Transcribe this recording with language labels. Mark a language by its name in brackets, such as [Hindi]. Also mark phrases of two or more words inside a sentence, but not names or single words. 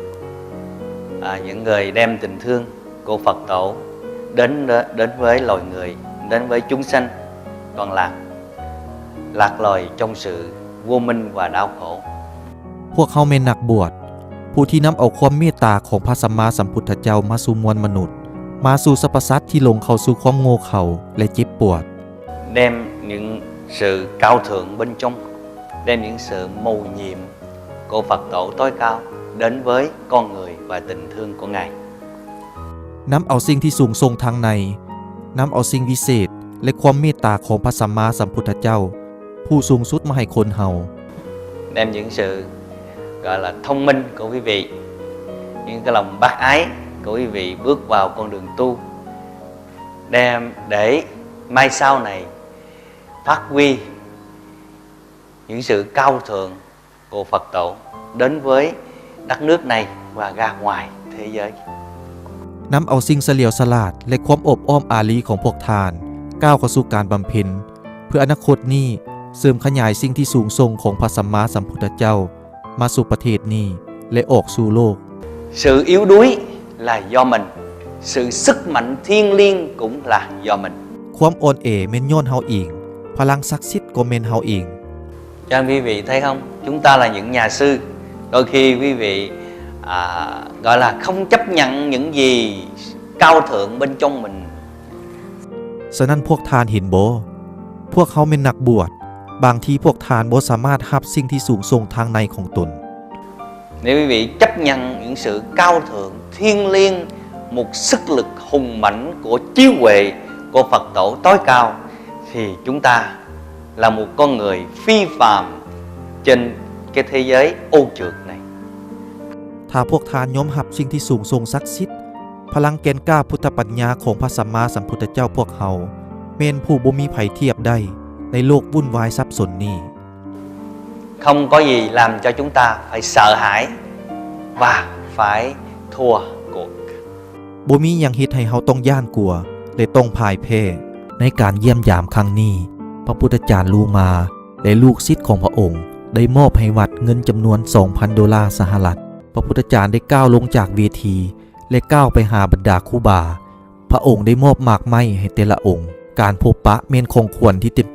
[Vietnamese] những người đem tình thương của Phật tổ đến với loài người, đến với chúng sanh còn lạc loài trong sự vô minh và đau khổ. [Thai] พวกเขาเป็นนักบวชผู้ที่นำเอาความเมตตาของพระสัมมาสัมพุทธเจ้ามาสู่มวลมนุษย์มาสู่สรรพสัตว์ที่หลงเข้าสู่ความโง่เขลาและเจ็บปวด [Vietnamese] Đem những sự cao thượng bên trong, đem những sự mầu nhiệm của Phật tổ tối cao đến với con người và tình thương của Ngài. [Thai] นำเอาสิ่งที่สูงส่งทางในนำเอาสิ่งวิเศษและความเมตตาของพระสัมมาสัมพุทธเจ้าผู้สูงสุดมาให้คนเฮา [Vietnamese] Đem những sự gọi là thông minh của quý vị, những cái lòng bác ái của quý vị bước vào con đường tu, đem để mai sau này phát huy những sự cao thượng của Phật tổ đến với đất nước này và ra ngoài thế giới. [Thai] นำเอาสิ่งเฉลียวฉลาดและความอบอ้อมอารีของพวกทานก้าวเข้าสู่การบำเพ็ญเพื่ออนาคตนี้เสริมขยายสิ่งที่สูงส่งของพระสัมมาสัมพุทธเจ้ามาสู่ประเทศนี้และออกสู่โลก [Vietnamese] Sự yếu đuối là do mình, sự sức mạnh thiêng liêng cũng là do mình. [Thai] ความอ่อนแอแม่นย้อนเฮาเองพลังศักดิ์สิทธิ์ก็แม่นเฮาเอง [Vietnamese] Cho nên quý vị thấy không, chúng ta là những nhà sư, đôi khi quý vị gọi là không chấp nhận những gì cao thượng bên trong mình. [Thai] ฉะนั้นพวกทานเห็นบ่พวกเขาเป็นนักบวชบางทีพวกทานบ่สามารถรับสิ่งที่สูงส่งทางในของตน [Vietnamese] Nếu quý vị chấp nhận những sự cao thượng, thiêng liêng, một sức lực hùng mãnh của trí huệ của Phật tổ tối cao, thì chúng ta là một con người phi phàm trên cái thế giới ô trượt này. [Thai] ถ้าพวกทานยอมรับสิ่งที่สูงส่งศักดิ์สิทธิ์พลังแกนกล้าพุทธปัญญาของพระสัมมาสัมพุทธเจ้าพวกเขาแม่นผู้บ่มีไผเทียบได้ในโลกวุ่นวายสับสนนี้ [Vietnamese] Không có gì làm cho chúng ta phải sợ hãi và phải thua cuộc. [Thai] บ่มีหยังเฮ็ดให้เฮาต้องย่านกลัวและต้องพ่ายแพ้ในการเยี่ยมยามครั้งนี้พระพุทธจารย์ลูมาและลูกศิษย์ของพระองค์ได้มอบให้วัดเงินจำนวน 2,000 ดอลลาร์สหรัฐพ ระพุทธจารย์ได้ก้าวลงจากเวทีและก้าวไปหาบรรดาครูบาพระองค์ได้มอบหมากไม้ให้แต่ละองค์การพบปะเมนของควรที่เต็มไป